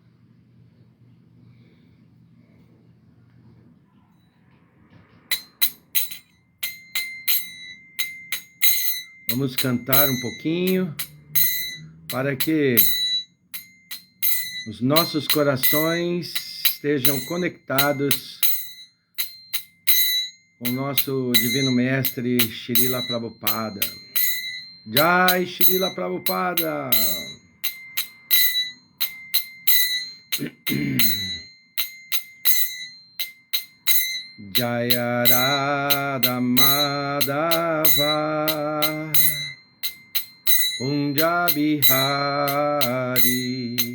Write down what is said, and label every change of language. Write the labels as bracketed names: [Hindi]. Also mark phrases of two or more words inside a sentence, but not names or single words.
[Portuguese] Vamos cantar um pouquinho para que os nossos corações estejam conectados com o nosso Divino Mestre Srila Prabhupada. [Sanskrit] जय श्रील प्रभुपाद. जय राधा माधव कुञ्ज बिहारी.